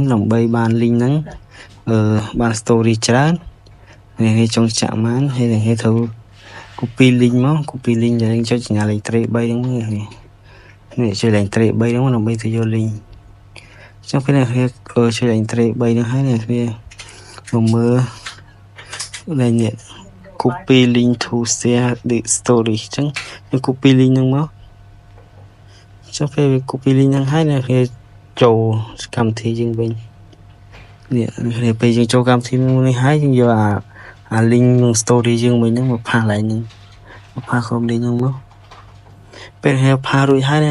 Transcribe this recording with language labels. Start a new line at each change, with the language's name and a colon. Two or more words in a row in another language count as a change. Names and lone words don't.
Khmer: ដើម្បីបាន link ហ្នឹងបាន story ច្រើនអ្នកគ្នាចង់ចាក់បានហើយអ្នកគ្នាត្រូវ
English: copy link
Khmer: មក
English: copy link
Khmer: យើងចុចសញ្ញាលេខ3ហ្នឹងនេះចុចលេខ3ហ្នឹងដើម្បីទៅយក link អញ្ចឹងពេលអ្នកគ្នាចុចលេខ3ហ្នឹងហើយអ្នកគ្នា មកមើលលេខនេះ
English: copy link to share the story
Khmer: អញ្ចឹងយើង
English: copy link
Khmer: ហ្នឹងមកអញ្ចឹងពេល
English: copy link
Khmer: ហ្នឹងហើយអ្នកគ្នាចូលកម្មវិធីយើងវិញនេះគ្នាពេលយើងចូល កម្មវិធីនេះហើយយើងយកអា link ក្នុង story យើងវិញហ្នឹងមកផាសឡើងហ្នឹងមកផាសក្រុម link ហ្នឹងមកពេលហៅផាសរួចហើយអ្នក